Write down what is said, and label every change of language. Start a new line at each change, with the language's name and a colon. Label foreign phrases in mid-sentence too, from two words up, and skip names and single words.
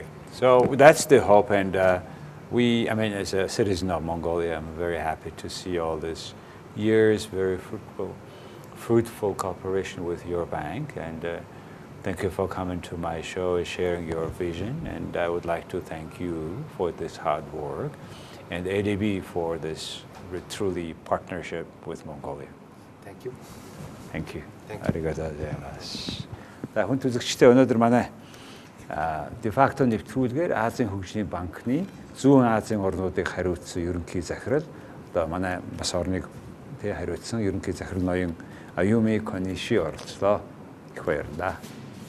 English: So that's the hope, and as a citizen of Mongolia, I'm very happy to see all these years very fruitful cooperation with your bank, and thank you for coming to my show and sharing your vision. And I would like to thank you for this hard work, and ADB for this truly partnership with Mongolia. Thank you. Thank you. Thank you.
Japanese: ありがとうございます.
Mongolian: За хүн үзэгчтэй өнөөдөр манай дефакто нэвтрүүлгээр Азийн хөгжлийн банкны Зүүн Азийн орнуудыг хариуцсан ерөнхий захирал, одоо манай бас орныг хариуцсан ерөнхий захирал ноён Аюуми Кониши оролцлоо. Их баярлалаа.